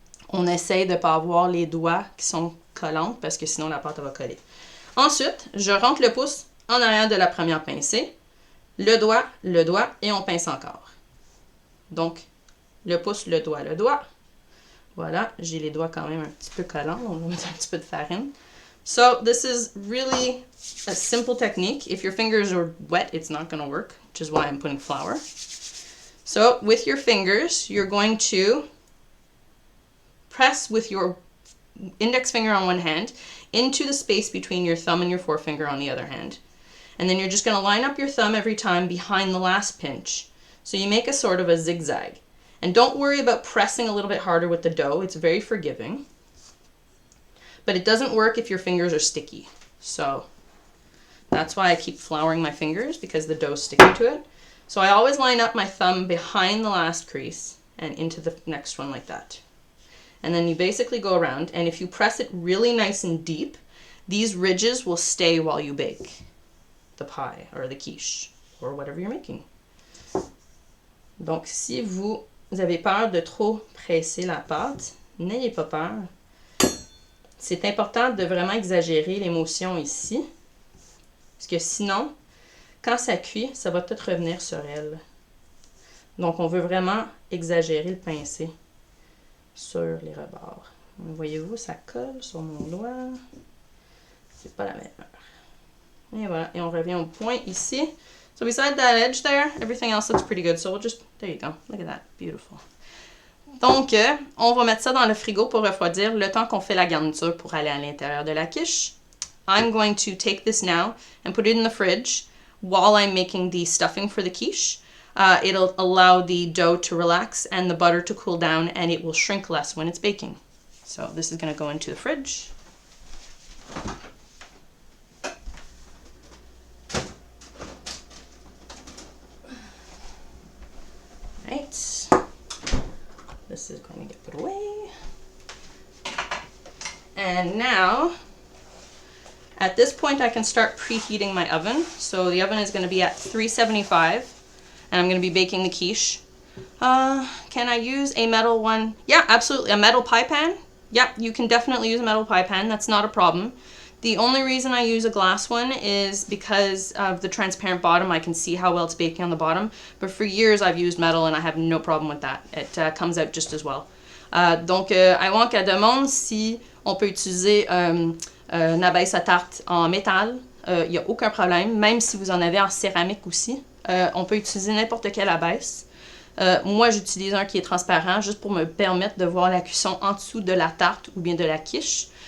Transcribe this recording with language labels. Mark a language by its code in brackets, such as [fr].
[fr] On essaye de ne pas avoir les doigts qui sont collants parce que sinon la pâte va coller. Ensuite, je rentre le pouce en arrière de la première pincée, le doigt, et on pince encore. Donc, le pouce, le doigt. Voilà, j'ai les doigts quand même un petit peu collants. On va mettre un petit peu de farine. [en] So, this is really a simple technique. If your fingers are wet, it's not going to work, which is why I'm putting flour. So with your fingers, you're going to press with your index finger on one hand into the space between your thumb and your forefinger on the other hand. And then you're just going to line up your thumb every time behind the last pinch. So you make a sort of a zigzag. And don't worry about pressing a little bit harder with the dough. It's very forgiving. But it doesn't work if your fingers are sticky. So that's why I keep flouring my fingers, because the dough's sticking to it. So I always line up my thumb behind the last crease and into the next one like that. And then you basically go around, and if you press it really nice and deep, these ridges will stay while you bake the pie or the quiche or whatever you're making. [fr] Donc si vous avez peur de trop presser la pâte, n'ayez pas peur. C'est important de vraiment exagérer l'émotion ici, parce que sinon, quand ça cuit, ça va tout revenir sur elle. Donc on veut vraiment exagérer le pincé sur les rebords. Voyez-vous, ça colle sur mon doigt. C'est pas la meilleure. Et voilà, et on revient au point ici. [en] So beside that edge there, everything else looks pretty good. So we'll just, there you go, look at that, beautiful. [fr] Donc, on va mettre ça dans le frigo pour refroidir le temps qu'on fait la garniture pour aller à l'intérieur de la quiche. [en] I'm going to take this now and put it in the fridge while I'm making the stuffing for the quiche. It'll allow the dough to relax and the butter to cool down, and it will shrink less when it's baking. So this is going to go into the fridge. Right. This is going to get put away. And now, at this point, I can start preheating my oven. So the oven is going to be at 375, and I'm going to be baking the quiche. Can I use a metal one? Yeah, absolutely. A metal pie pan? Yep, you can definitely use a metal pie pan. That's not a problem. The only reason I use a glass one is because of the transparent bottom. I can see how well it's baking on the bottom. But for years, I've used metal, and I have no problem with that. It comes out just as well. [fr] Donc, avant qu'elle demande si on peut utiliser une abaisse à tarte en métal, il n'y a aucun problème. Même si vous en avez en céramique aussi, on peut utiliser n'importe quelle abaisse. Moi, j'utilise un qui est transparent juste pour me permettre de voir la cuisson en dessous de la tarte ou bien de la quiche.